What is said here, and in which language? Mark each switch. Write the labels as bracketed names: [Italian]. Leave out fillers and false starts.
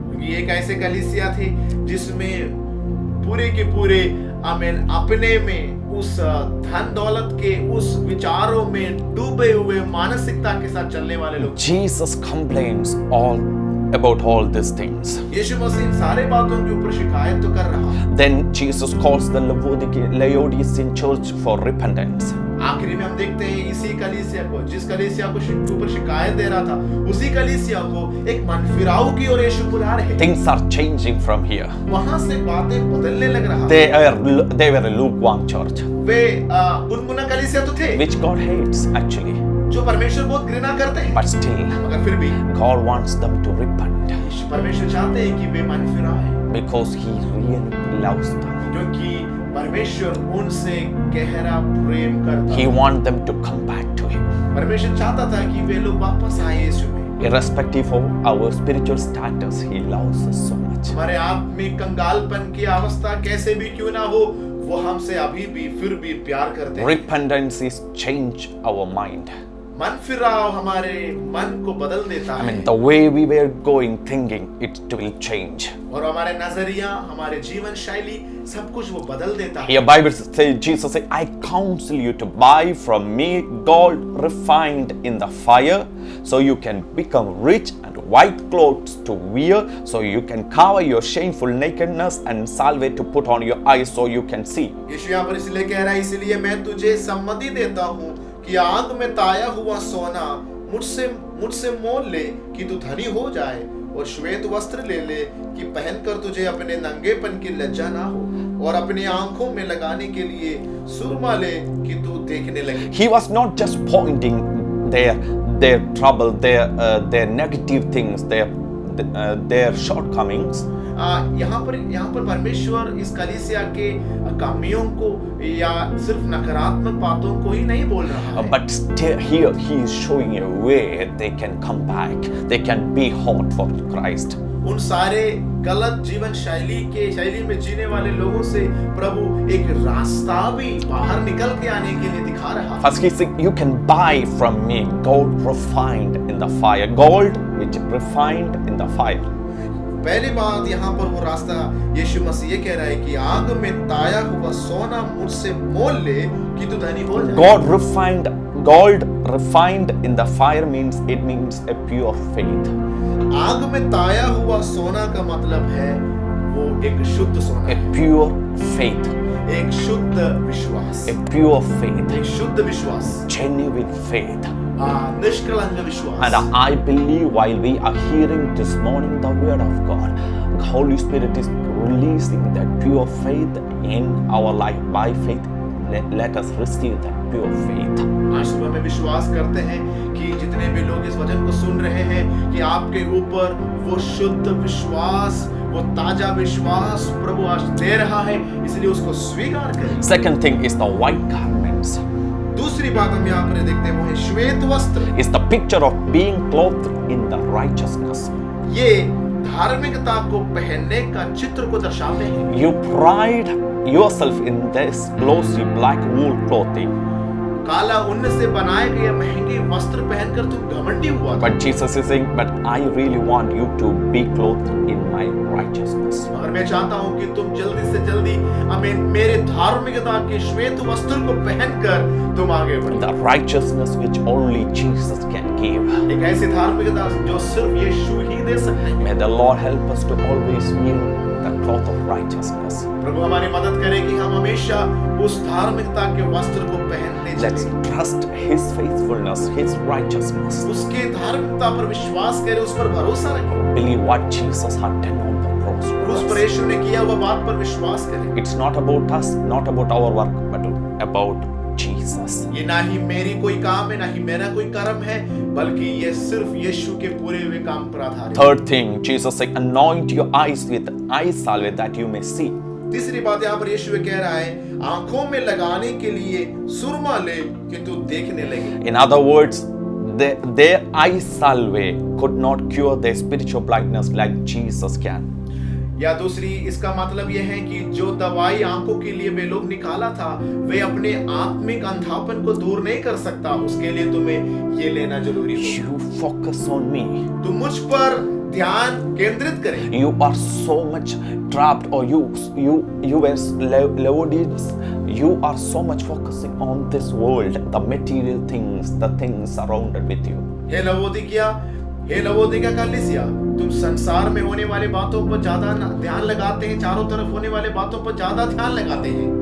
[Hindi] ये एक ऐसे कलीसिया थी जिसमें पूरे के पूरे आमीन अपने में उस धन दौलत के उस विचारों में डूबे हुए मानसिकता के साथ चलने वाले लोग। [English] Jesus complains about all these things. [Hindi] यीशु मसीह इन सारे बातों के ऊपर शिकायत तो कर रहा। [English] Then Jesus calls the Laodicean church for repentance. [Hindi] आखिरी में हम देखते हैं इसी कलीसिया को, जिस कलीसिया को ऊपर शिकायत दे रहा था, उसी कलीसिया को एक मन फिराव की ओर यीशु बुला रहे हैं। [English] Things are changing from here. [Hindi] वहां से बातें बदलने लग रहा। [English] They were a lukewarm church. [Hindi] वे गुनगुना कलीसिया तो थे, [English] Which God hates actually. [Hindi] जो परमेश्वर बहुत घृणा करते हैं, [English] But still, [Hindi] मगर फिर भी [English] God wants them to repent. [Hindi] परमेश्वर चाहते हैं कि वे मन फिराएं, [English] Because He really loves them. [Hindi] क्योंकि परमेश्वर उनसे गहरा प्रेम करता [English] He [Hindi] है। [English] wants them to come back to Him. [Hindi] परमेश्वर चाहता था कि वे लोग वापस आए यीशु में। [English] Irrespective of our spiritual status, He loves us so much. [Hindi] हमारे आत्मिक कंगालपन की अवस्था कैसे भी क्यों ना हो, वो हमसे अभी भी फिर भी प्यार करते हैं। [English] Repentance is change our mind. [Hindi] मन फिराव हमारे मन को बदल देता [English] I [Hindi] है, [English] mean, the way we were going, thinking, it will change. [Hindi] और हमारे नजरिया, हमारे जीवन शैली, सब कुछ वो बदल देता है। [English] Here Bible says, Jesus said, I counsel you to buy from me gold refined in the fire, so you can become rich, and white clothes to wear, so you can cover your shameful nakedness, and salve to put on your eyes, so you can see. [Hindi] यीशु यहाँ पर इसलिए कह रहा है, इसलिए मैं तुझे सम्मति देता हूँ कि आग में ताया हुआ सोना मुझसे मोल ले कि तू धनी हो जाए, और श्वेत वस्त्र ले ले कि पहनकर तुझे अपने नंगेपन की लज्जा ना हो, और अपनी आंखों में लगाने के लिए सुरमा ले कि तू देखने लगे। [English] He was not just pointing their trouble, their negative things, their shortcomings. [Hindi] यहाँ पर परमेश्वर इस कलीसिया के कमियों को या सिर्फ नकारात्मक बातों को ही नहीं बोल रहा है, [English] But still here He is showing a way they can come back, they can be hot for Christ. [Hindi] उन सारे गलत जीवन शैली में जीने वाले लोगों से प्रभु एक रास्ता भी बाहर निकल के आने के लिए दिखा रहा है। [English] First he said, you can buy from me gold refined in the fire. Gold which refined in the fire. [Hindi] पहली बात यहाँ पर वो रास्ता यीशु मसीह ये कह रहा है कि आग में ताया हुआ सोना मुझसे मोल ले कि तू धनी हो जाए। [English] Gold refined in the fire means a pure faith. [Hindi] आग में ताया हुआ सोना का मतलब है वो एक शुद्ध सोना, [English] A pure faith. [Hindi] एक शुद्ध विश्वास, [English] A pure faith. [Hindi] एक शुद्ध विश्वास, [English] Genuine faith. [Hindi] निष्कलंक विश्वास। [English] And I believe while we are hearing this morning the word of God, the Holy Spirit is releasing that pure faith in our life. By faith, let us receive that pure faith. [Hindi] आज सुबह में विश्वास करते हैं कि जितने भी लोग इस वचन को सुन रहे हैं कि आपके ऊपर वो शुद्ध विश्वास, वो ताजा विश्वास प्रभु आज दे रहा है, इसलिए उसको स्वीकार करें। [English] Second thing is the white garments. [Hindi] दूसरी बात हम यहाँ पर देखते हैं वो है श्वेत वस्त्र। [English] It's the picture of being clothed in the righteousness. [Hindi] ये धार्मिकता को पहनने का चित्र को दर्शाते हैं। [English] You pride yourself in this glossy black wool clothing. [Hindi] काला ऊन से बनाए गए महंगे वस्त्र पहनकर तू घमंडी हुआ था। [English] But Jesus is saying, but I really want you to be clothed in my righteousness. [Hindi] और मैं चाहता हूँ कि तुम जल्दी से जल्दी मेरे धार्मिकता के श्वेत वस्त्र को पहनकर तुम आगे बढ़ो। [English] The righteousness which only Jesus can give. [Hindi] एक ऐसी धार्मिकता जो सिर्फ यीशु ही दे सकते हैं। [English] May the Lord help us to always wear the cloth of righteousness. [Hindi] प्रभु हमारी मदद करे कि हम हमेशा उस धार्मिकता के वस्त्र को पहनने [English] Let's [Hindi] चलें। [English] trust His faithfulness, His righteousness. [Hindi] उसके धार्मिकता पर विश्वास करें, उस पर भरोसा रखें। [English] Believe what Jesus had done on the cross for [Hindi] उस पर [English] us. [Hindi] यीशु ने किया हुआ बात पर विश्वास करें। [English] It's not about us, not about our work, but about Jesus. [Hindi] ये ना ही मेरी कोई काम है, ना ही मेरा कोई कर्म है, बल्कि ये सिर्फ यीशु के पूरे हुए काम पर आधारित है। [English] Third thing, Jesus said, anoint your eyes with eye salve that you may see. [Hindi] तीसरी बात यहाँ पर यीशु कह रहा है, आंखों में लगाने के लिए सुरमा ले कि तू देखने लगे। [English] In other words, their eye salve could not cure their spiritual blindness like Jesus can. [Hindi] या दूसरी इसका मतलब यह है कि जो दवाई आंखों के लिए वे लोग निकाला था, वे अपने आत्मिक अंधापन को दूर नहीं कर सकता। उसके लिए तुम्हें ये लेना जरूरी है। [English] You focus on me. [Hindi] तुम मुझ पर ध्यान केंद्रित करें। [English] You are so much trapped, or you as Laodiceans, you are so much focusing on this world, the material things, the things surrounded with you. [Hindi] हे लवोदिका कलीसिया, तुम संसार में होने वाली बातों पर ज्यादा ध्यान लगाते हैं, चारों तरफ होने वाली बातों पर ज्यादा ध्यान लगाते हैं।